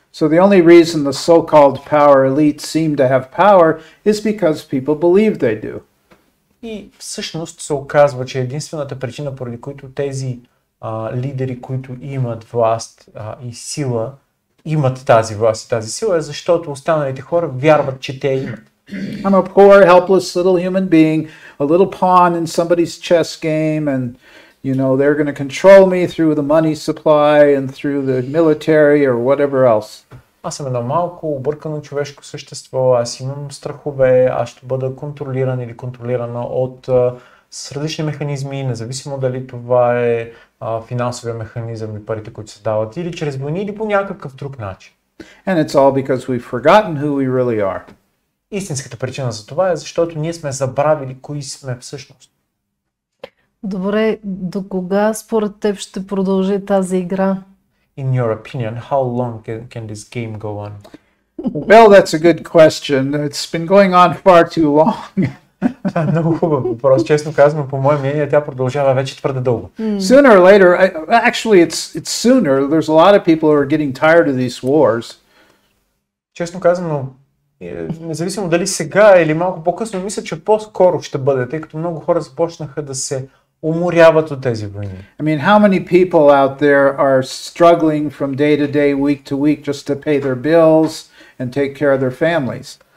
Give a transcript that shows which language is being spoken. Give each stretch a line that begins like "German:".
English: So the only reason the so-called power elites seem to have power is because people believe they do.
Bulgarian: И всъщност се оказва, че единствената причина, поради които тези лидери, които имат власт и сила, имат тази власт и тази сила, е защото останалите хора вярват, че те имат.
English: I'm a poor, helpless little human being, a little pawn in somebody's chess game, and you know they're going to control me through the money supply and through the military or whatever else.
Bulgarian: Аз съм едно малко объркано човешко същество, аз имам страхове, аз ще бъда контролиран или контролирана с различни механизми, независимо дали това е финансовия механизъм и парите, които се дават, или чрез войни, или по някакъв друг начин.
English: And it's all because we've forgotten who we really are.
Bulgarian: Истинската причина за това е, защото ние сме забравили кои сме всъщност. Добре, до кога според теб ще продължи тази игра?
English: In your opinion, how long can this game go on? Well, that's a good question. It's been going on far too long.
Bulgarian: Това е много хубав въпрос. Честно казвам, по мое мнение, тя продължава вече твърде дълго.
English: Sooner or later, actually it's sooner. There's a lot of people who are getting tired of these wars.
Bulgarian: Честно казано, независимо дали сега или малко по-късно, мисля, че по-скоро ще бъде, тъй като много хора започнаха да се уморяват от тези войни.
English: I mean, how many people out there are struggling from day to day, week to week, just to pay their bills and take care of their families?